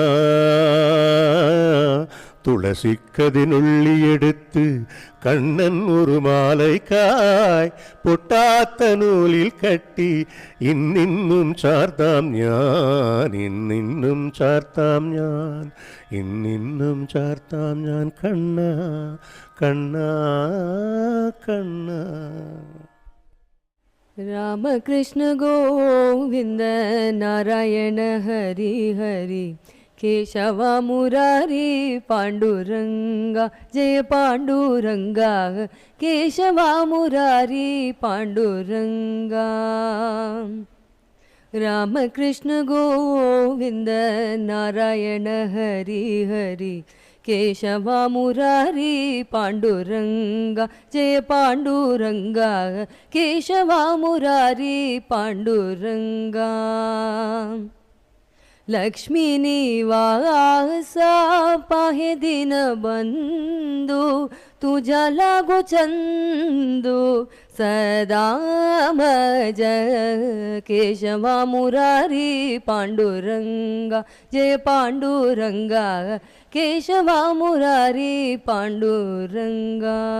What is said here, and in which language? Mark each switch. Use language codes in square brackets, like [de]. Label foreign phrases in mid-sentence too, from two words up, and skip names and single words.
[ml] തുളസിക്കതിനുള്ളിയെടുത്ത് കണ്ണൻ ഒരു മാലയ്ക്കായി പൊട്ടാത്ത നൂലിൽ കെട്ടി ഇന്നിന്നും ചാർത്താം ഞാൻ. ഇന്നിന്നും ചാർത്താം ഞാൻ. ഇന്നിന്നും ചാർത്താം ഞാൻ. കണ്ണാ കണ്ണാ കണ്ണാ. [mr] रामकृष्ण गोविन्द नारायण हरि हरि केशव मुरारी पाण्डुरङ्गा जय पाण्डुरङ्गा केशव मुरारी पाण्डुरङ्गा. रामकृष्ण गोविन्द नारायण हरि हरि केशवा मुरारी पांडुरंगा जय पांडुरंगा केशवा मुरारी पांडुरंगा लक्ष्मी निवासा पाहे दिन बंधू तुझा लागो चंदू सदा मज केशवा मुरारी पांडुरंगा जय पांडुरंगा केशवा मुरारी पांडुरंगा